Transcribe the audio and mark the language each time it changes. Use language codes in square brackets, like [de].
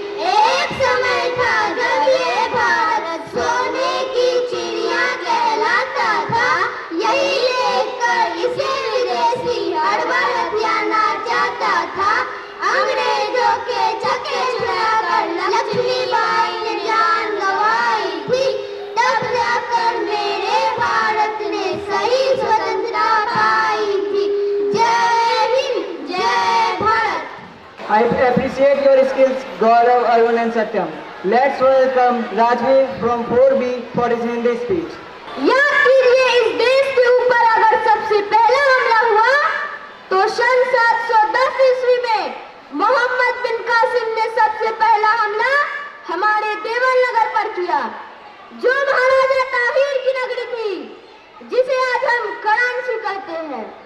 [hi] एक समय था जब ये भारत सोने की चिड़िया कहलाता था, यही लेकर इसे विदेशी हर बार हथियाना चाहता था। अंग्रेजों के चक्के छुड़ाकर लक्ष्मीबाई ने जान गंवाई थी, तब जाकर मेरे भारत ने सही स्वतंत्रता पाई थी। जय हिंद, जय Bharat. [en] I appreciate your skills, Gaurav, Arun and Satyam. Let's welcome Rajveer from 4B for his Hindi speech. [hi] याद कीजिए, इस देश के ऊपर अगर सबसे पहला हमला हुआ तो सन 710 ईस्वी में मोहम्मद बिन कासिम ने सबसे पहला हमला हमारे देवल नगर पर किया, जो महाराजा ताहिर की नगरी थी, जिसे आज हम कराची कहते हैं।